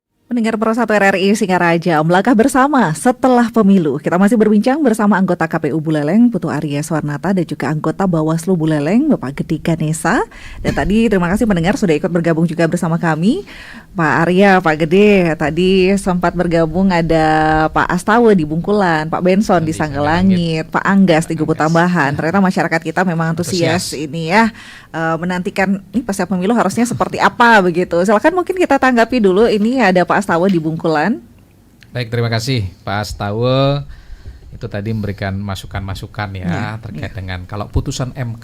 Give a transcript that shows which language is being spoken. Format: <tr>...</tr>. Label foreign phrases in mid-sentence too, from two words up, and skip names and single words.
<id>Pendengar Pro 1 RRI Singaraja, melangkah bersama setelah pemilu. Kita masih berbincang bersama anggota KPU Buleleng, Putu Arya Swarnata, dan juga anggota Bawaslu Buleleng, Bapak Gede Ganesa. Dan tadi terima kasih pendengar sudah ikut bergabung juga bersama kami. Pak Arya, Pak Gede, tadi sempat bergabung ada Pak Astawa di Bungkulan, Pak Benson di Sanggalangit, Pak Anggas di Gubuk Tambahan. Ternyata masyarakat kita memang antusias ini ya, menantikan ini pasca pemilu harusnya seperti apa begitu. Silakan mungkin kita tanggapi dulu. Ini ada Pak Astawa di Bungkulan. Baik, terima kasih Pak Astawa. Itu tadi memberikan masukan-masukan ya terkait dengan kalau putusan MK.</id>